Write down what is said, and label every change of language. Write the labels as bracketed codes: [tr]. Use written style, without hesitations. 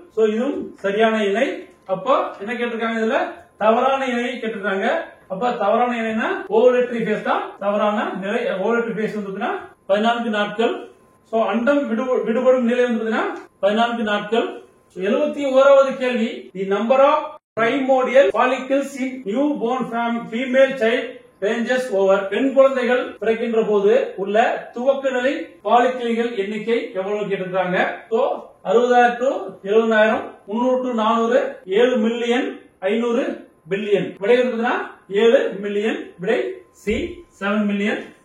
[ta] So இதுவும் சரியான இணை. அப்போ என்ன கேட்டிருக்காங்க? இதுல தவறான இணையை கேட்டிருக்காங்க. அப்ப தவறான இணைனா ஓவலேட்டரி ஃபேஸ் தான் தவறான நிலை. ஓவலேட்டரி ஃபேஸ் வந்துதுன்னா 14 நாட்கள். சோ அண்டம் விடுபடும் நிலை வந்துதுன்னா 14 நாட்கள். 71வது கேள்வி, [en] The number of primordial follicles in newborn female child ranges over. [ta] பெண் குழந்தைகள் பிறக்கின்ற போது உள்ள துவக்க நிலை பாலிக்கிள்கள் எண்ணிக்கை எவ்வளவு கேட்டிருக்காங்க? So 60,000 to 70,000, 300 to 400, 7 million, 500 billion. விடை இருக்குதுன்னா 7 மில்லியன். விடை சி 7 மில்லியன்.